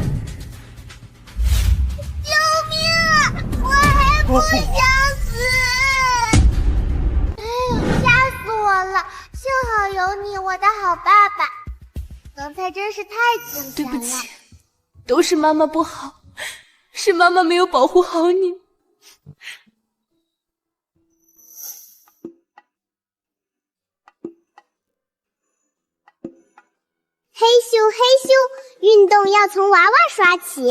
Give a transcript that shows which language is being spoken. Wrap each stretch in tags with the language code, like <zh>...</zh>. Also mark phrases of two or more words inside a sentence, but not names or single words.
<zh>救命！我還不想死！哎呦，嚇死我了！幸好有你，我的好爸爸。刚才真是太惊險了。對不起，都是媽媽不好，是媽媽沒有保護好你。嘿咻嘿咻，運動要從娃娃刷起。</zh>